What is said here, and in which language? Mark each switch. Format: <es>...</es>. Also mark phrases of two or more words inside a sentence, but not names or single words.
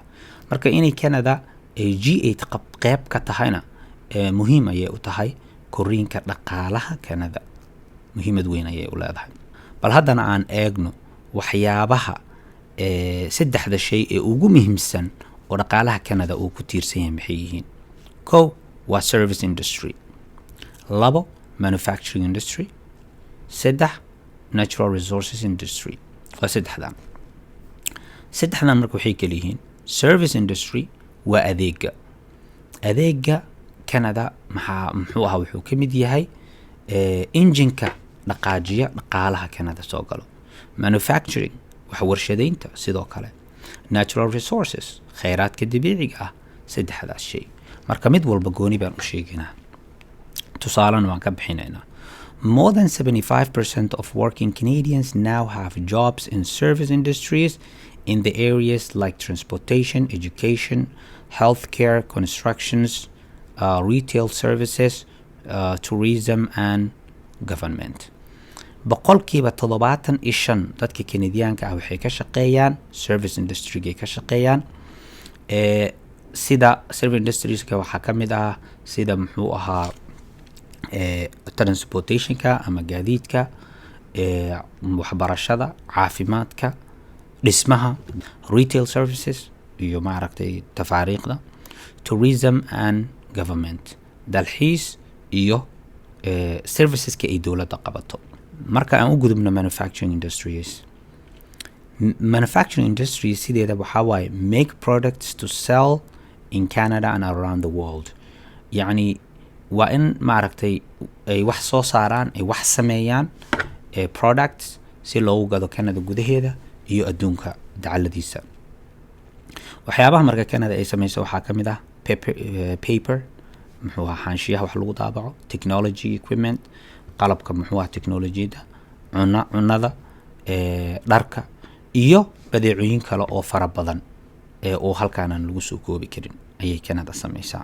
<so>marka inay Canada G8 qayb ka tahayna muhiim ayay u tahay koriinka dhaqaalaha Canada, muhiimad weyn ayay u leedahay. bal haddana aan eegno waxyaabaha saddexda shay ee ugu muhiimsan oo dhaqaalaha Canada uu ku tiirsan yahay maxay yihiin. kow waa</so> <en>service industry,</en> <so>labo</so> <en>manufacturing industry,</en> <so>saddex</so> <en>natural resources industry.</en> <so>waa saddexdan marka waxay kala yihiin</so> <en>service industry</en> <so>waa adeega Canada muxuu ahaa wuxuu ka mid yahay engine-ka dhaqaajiya dhaqaalaha Canada soo galo. manufacturing waxa warshadeynta sidoo kale.</so> <en>natural resources</en> <so>kheyraadka dabiiciga ah. saddexdaas shay marka mid walba gooni baan u sheegaynaa, tusaalena waan ka bixinaynaa.</so> <en>More than 75% of working Canadians now have jobs in service industries in the areas like transportation, education, healthcare, constructions, retail services, tourism and government.</en> <so>boqolkiiba 75 dadka Canadianka ah waxay ka shaqeeyaan</so> <en>service industry-ga</en> <so>ka shaqeeyaan. sida</so> <en>service industries-ka</en> <so>waxaa ka mid ah sida muxuu ahaa transportation-ka ama gaadiidka, waxbarashada, caafimaadka, dhismaha,</so> <en>retail services</en> <so>iyo maaragtay tafaariiqda,</so> <en>tourism and government,</en> <so>dalxiis iyo serviceska ay dawladda qabato. marka aan u gudubno</so> <en>manufacturing industries. manufacturing industries</en> <so>sideeda waxaa waaye</so> <en>make products to sell in Canada and around the world.</en> <so>yacni waa in maaragtay ay wax soo saaraan, ay wax sameeyaan products si loogu gado Canada gudaheeda iyo adduunka dacaladiisa. waxyaabaha marka Canada ay sameyso waxaa ka mid ah paper muxuu ahaa xanshiyaha wax lagu daabaco,</so> <en>technology equipment</en> <so>qalabka muxuu ahaa teknolojiyada, cunada, dharka iyo badeecooyin kale oo fara badan oo halkaan aan lagu soo koobi karin ayay Canada sameysaa.</so>